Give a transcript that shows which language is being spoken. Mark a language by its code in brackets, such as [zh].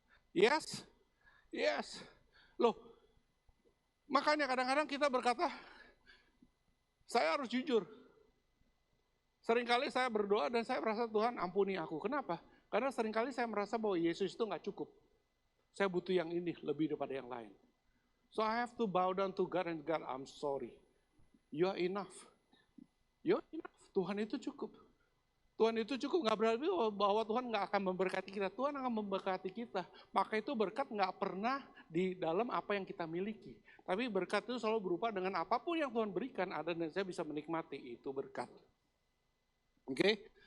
[id] Yes, yes. Loh, makanya kadang-kadang kita berkata, saya harus jujur. Seringkali saya berdoa dan saya merasa Tuhan ampuni aku. Kenapa? Karena seringkali saya merasa bahwa Yesus itu nggak cukup. Saya butuh yang ini lebih daripada yang lain. [en] So I have to bow down to God and God, I'm sorry. You are enough. You are enough. Tuhan itu cukup. [id] Tuhan itu cukup, nggak berarti bahwa Tuhan nggak akan memberkati kita. Tuhan akan memberkati kita. Maka itu berkat nggak pernah di dalam apa yang kita miliki. Tapi berkat itu selalu berupa dengan apapun yang Tuhan berikan, Anda dan saya bisa menikmati itu berkat. Oke?